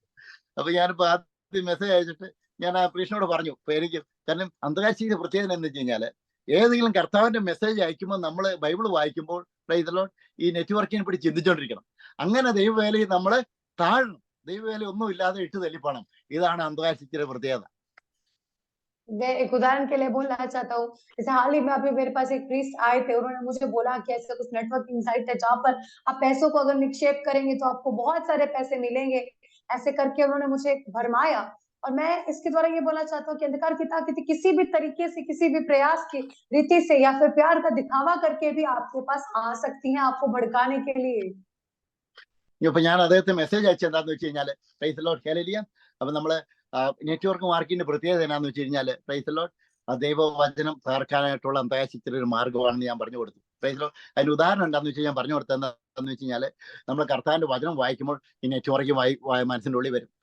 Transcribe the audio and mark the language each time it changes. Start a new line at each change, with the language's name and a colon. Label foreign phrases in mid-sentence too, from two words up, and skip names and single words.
Malayalam: അപ്പൊ ഞാനിപ്പോ ആദ്യം മെസ്സേജ് അയച്ചിട്ട് ഞാൻ ആ പ്രീഷനോട് പറഞ്ഞു, ഇപ്പൊ എനിക്ക് കാരണം അന്ധകാര ശക്തി പ്രത്യേകത എന്ന് വെച്ച് കഴിഞ്ഞാല്, ഏതെങ്കിലും കർത്താവിന്റെ മെസ്സേജ് അയക്കുമ്പോൾ നമ്മൾ ബൈബിൾ വായിക്കുമ്പോൾ ഈ നെറ്റ്വർക്കിനെ പറ്റി ചിന്തിച്ചോണ്ടിരിക്കണം. അങ്ങനെ ദൈവവേലയിൽ നമ്മള് താഴണം, ദൈവവേല ഒന്നും ഇല്ലാതെ ഇട്ട് തല്ലിപ്പോണം. ഇതാണ് അന്ധകാര ശക്തിയുടെ പ്രത്യേകത.
Hindi: मैं एक उदाहरण के लिए बोलना चाहता हूँ। जैसे हाल ही में अभी मेरे पास एक प्रीस्ट आए थे, उन्होंने मुझे बोला कि ऐसा कुछ नेटवर्किंग साइट है जहाँ पर आप पैसों को अगर निक्षेप करेंगे तो आपको बहुत सारे पैसे मिलेंगे। ऐसे करके उन्होंने मुझे भरमाया। और मैं इसके द्वारा ये बोलना चाहता हूँ कि अंधकार की ताकत किसी भी तरीके से, किसी भी प्रयास की रीति से या फिर प्यार का दिखावा करके भी आपके पास आ सकती है, आपको भड़काने के लिए।
Malayalam: ഇപ്പൊ ഞാൻ അദ്ദേഹത്തെ മെസ്സേജ് അയച്ചെന്താന്ന് വെച്ച് കഴിഞ്ഞാല്,
English: praise Lord hallelujah.
Malayalam: അപ്പൊ നമ്മള് നെറ്റ്വർക്ക് മാർക്കറ്റിന്റെ പ്രത്യേകത എന്നാന്ന് വെച്ച് കഴിഞ്ഞാല്,
English: praise Lord
Malayalam: ദൈവവചനം തകർക്കാനായിട്ടുള്ള അന്ധകാര ശക്തിയുടെ ഒരു മാർഗമാണെന്ന് ഞാൻ പറഞ്ഞു കൊടുത്തു.
English: praise Lord
Malayalam: അതിന് ഉദാഹരണം എന്താന്ന് വെച്ചാൽ ഞാൻ പറഞ്ഞു കൊടുത്തത് എന്താന്ന് വെച്ച് കഴിഞ്ഞാല്, നമ്മൾ കർത്താവിന്റെ വചനം വായിക്കുമ്പോൾ ഈ നെറ്റ്വർക്ക് മനസ്സിന്റെ ഉള്ളിൽ വരും.